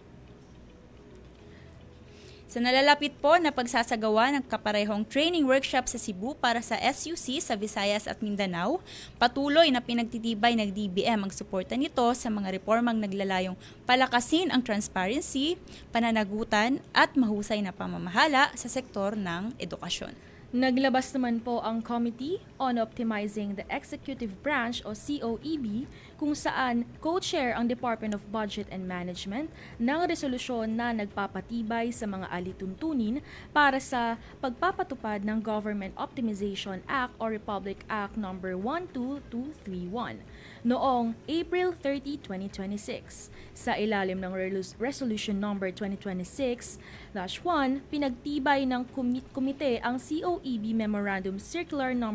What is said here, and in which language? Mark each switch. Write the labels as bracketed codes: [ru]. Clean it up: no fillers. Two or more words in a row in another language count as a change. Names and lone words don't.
[tl] Sa nalalapit po na pagsasagawa ng kaparehong [en] training workshop [tl] sa Cebu para sa SUC sa Visayas at Mindanao, patuloy na pinagtitibay ng DBM ang suporta nito sa mga reformang naglalayong palakasin ang transparency, pananagutan at mahusay na pamamahala sa sektor ng edukasyon. Naglabas naman po ang Committee on Optimizing the Executive Branch o COEB kung saan co-chair ang Department of Budget and Management ng resolusyon na nagpapatibay sa mga alituntunin para sa pagpapatupad ng Government Optimization Act o Republic Act No. 12231 noong April 30, 2026. Sa ilalim ng Resolution No. 2026-1, pinagtibay ng komite ang COEB Memorandum Circular No.